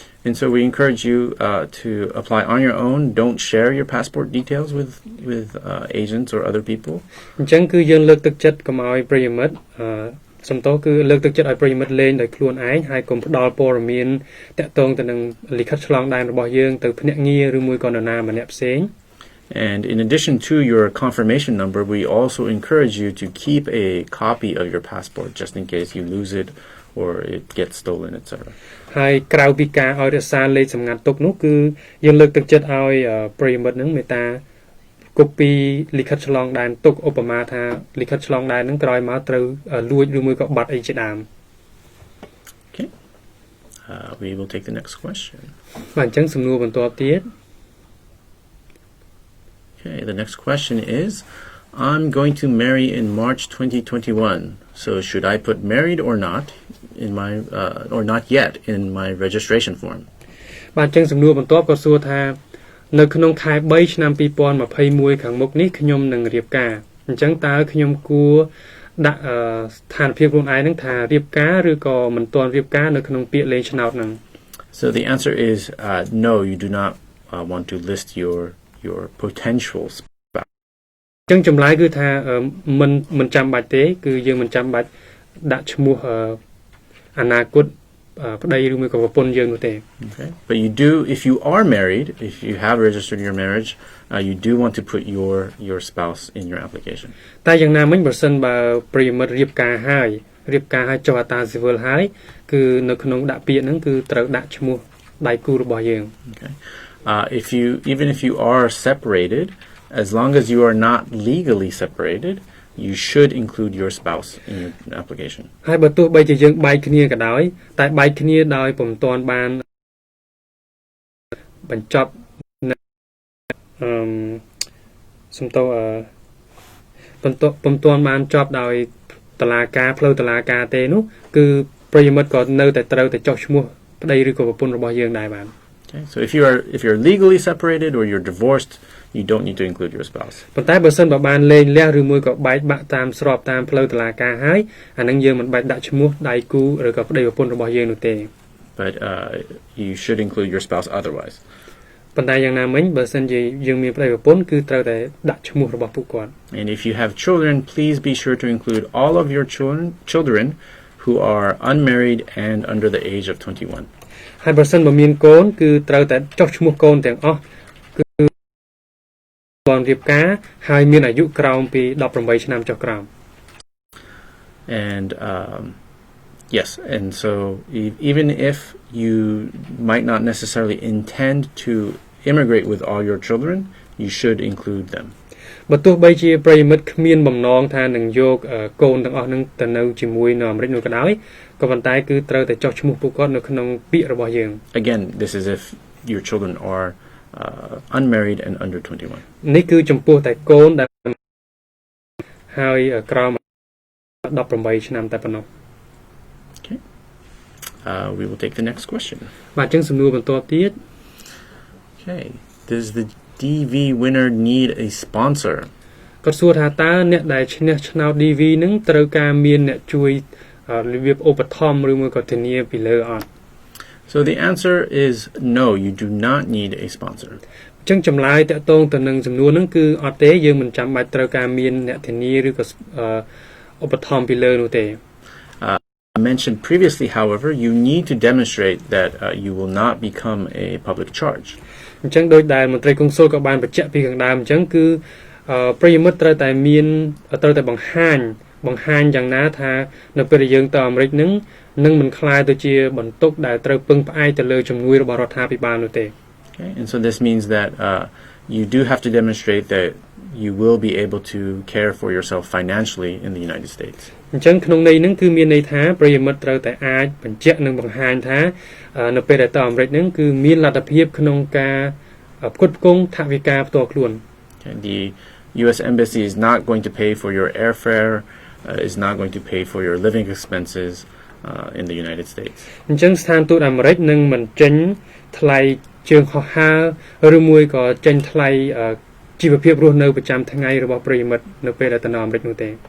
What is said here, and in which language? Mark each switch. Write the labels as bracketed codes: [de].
[en] And so we encourage you to apply on your own. Don't share your passport details with agents or other people. [km] អញ្ចឹងគឺយើងលើកទឹកចិត្តកុំឲ្យប្រិយមិត្តសំទោសគឺលើកទឹកចិត្តឲ្យប្រិយមិត្តលេងដោយខ្លួនឯងហើយកុំផ្ដល់ព័ត៌មានតាក់ទងទៅនឹងលិខិតឆ្លងដែនរបស់យើងទៅភ្នាក់ងារឬមួយក៏នរណាម្នាក់ផ្សេង [en] And in addition to your confirmation number, we also encourage you to keep a copy of your passport just in case you lose it or it gets stolen, etc. [km] ហើយក្រៅពីការឲ្យរក្សាលេខសម្ងាត់ទុកនោះគឺយើងលើកទឹកចិត្តឲ្យប្រិយមិត្តនឹងមេត្តាកូពីលិខិតឆ្លងដែនទុកឧបមាថាលិខិតឆ្លងដែននឹងក្រោយមកត្រូវលួចឬមួយក៏បាត់អីជាដើម [en] Okay. We will take the next question. [km] បាទអញ្ចឹងសំណួរបន្ទាប់ទៀត [en] Okay, the next question is, I'm going to marry in March 2021. So should I put married or not in my or not yet in my registration form? [km] បាទអញ្ចឹងសំណួរបន្ទាប់ក៏សួរថានៅក្នុងខែ3ឆ្នាំ2021ខាងមុខនេះខ្ញុំនឹងរៀបការអញ្ចឹងតើខ្ញុំគួរដាក់ស្ថានភាពខ្លួនឯងនឹងថារៀបការឬក៏មិនទាន់រៀបការនៅក្នុងពាក្យលេងឆ្នោតហ្នឹង [en] So the answer is no, you do not want to list your potential spouse. [km] អញ្ចឹងចម្លើយគឺថាមិនចាំបាច់ទេគឺយើងមិនចាំបាច់ដាក់ឈ្មោះអនាគតប្តីឬមួយក៏ប្រពន្ធយើងនោះទេ [en] Okay. But you do, if you are married, if you have registered your marriage, you do want to put your spouse in your application. [km] តែយ៉ាងណាមិញបើសិនបើប្រិយមិត្តរៀបការហើយចុះអត្តាស៊ីវិលហើយគឺនៅក្នុងដាក់ពាក្យហ្នឹងគឺត្រូវដាក់ឈ្មោះដៃគូរបស់យើង [en] Okay. Even if you are separated, as long as you are not legally separated, you should include your spouse in your application. [km] ហើយបើទោះបីជាយើងបែកគ្នាក៏ដោយតែបែកគ្នាដោយពុំទាន់បានបញ្ចប់សំទោពុំទាន់បានចប់ដោយតុលាការផ្លូវតុលាការទេនោះគឺប្រិយមិត្តក៏នៅតែត្រូវតែចុះឈ្មោះប្តីឬក៏ប្រពន្ធរបស់យើងដែរបាន [en] Okay. So if you're legally separated or you're divorced, you don't need to include your spouse. [km] ប៉ុន្តែបើសិនបើបានលែងលះឬមួយក៏បែកបាក់តាមស្របតាមផ្លូវតុលាការហើយអានឹងយើងមិនបាច់ដាក់ឈ្មោះដៃគូឬក៏ប្តីប្រពន្ធរបស់យើងនោះទេ [en] But you should include your spouse otherwise. [km] ប៉ុន្តែយ៉ាងណាមិញបើសិនជាយើងមានប្តីប្រពន្ធគឺត្រូវតែដាក់ឈ្មោះរបស់ពួកគាត់ [en] And if you have children, please be sure to include all of your children who are unmarried and under the age of 21. [km] ហើយបើសិនបើមានកូនគឺត្រូវតែចុះឈ្មោះកូនទាំងអស់គឺបានរៀបការហើយមានអាយុក្រោមពី18ឆ្នាំចុះក្រោម [en] And yes, and so even if you might not necessarily intend to immigrate with all your children, you should include them. [km] បើទោះបីជាប្រិយមិត្តគ្មានបំណងថានឹងយកកូនទាំងអស់នឹងទៅនៅជាមួយនៅអាមេរិកនោះក៏ដោយក៏ប៉ុន្តែគឺត្រូវតែចុះឈ្មោះពួកគាត់នៅក្នុងពាក្យរបស់យើង [en] Again, this is if your children are unmarried and under 21. [km] នេះគឺចំពោះតែកូនដែលហើយក្រោម18ឆ្នាំតែប៉ុណ្ណោះ [en] Okay. We will take the next question. [km] បាទអញ្ចឹងសំណួរបន្ទាប់ទៀត [en] Okay. Does the DV winner need a sponsor? [km] គាត់សួរថាតើអ្នកដែលឈ្នះឆ្នោត DV នឹងត្រូវការមានអ្នកជួយរបៀបឧបត្ថម្ភឬមួយក៏ធានាពីលើអត់ [en] So the answer is no, you do not need a sponsor. [km] អញ្ចឹងចម្លើយតកតងទៅនឹងសំណួរហ្នឹងគឺអត់ទេយើងមិនចាំបាច់ត្រូវការមានអ្នកធានាឬក៏ឧបត្ថម្ភពីលើនោះទេ [en] I mentioned previously, however, you need to demonstrate that you will not become a public charge. [km] អញ្ចឹងដោយដែលមន្ត្រីកុងស៊ុលក៏បានបញ្ជាក់ពីខាងដើមអញ្ចឹងគឺប្រិយមិត្តត្រូវតែបង្ហាញយ៉ាងណាថានៅពេលដែលយើងទៅអាមេរិកនឹងមិនខ្លាយទៅជាបន្ទុកដែលត្រូវពឹងផ្អែកទៅលើជំនួយរបស់រដ្ឋាភិបាលនោះទេ [en] Okay, and so this means that you do have to demonstrate that you will be able to care for yourself financially in the United States. [km] អញ្ចឹងក្នុងន័យហ្នឹងគឺមានន័យថាប្រិយមិត្តត្រូវតែអាចបញ្ជាក់និងបង្ហាញថានៅពេលដែលទៅអាមេរិកហ្នឹងគឺមានលទ្ធភាពក្នុងការផ្គត់ផ្គង់ថវិកាផ្ទាល់ខ្លួន [en] Okay, the U.S. Embassy is not going to pay for your airfare, is not going to pay for your living expenses in the United States. [km] អញ្ចឹងស្ថានទូតអាមេរិកនឹងមិនចេញថ្លៃជើងហោះហើរឬមួយក៏ចេញថ្លៃ ជីវភាពរស់នៅប្រចាំថ្ងៃរបស់ប្រិយមិត្តនៅពេលដែលទៅនៅអាមេរិកនោះទេ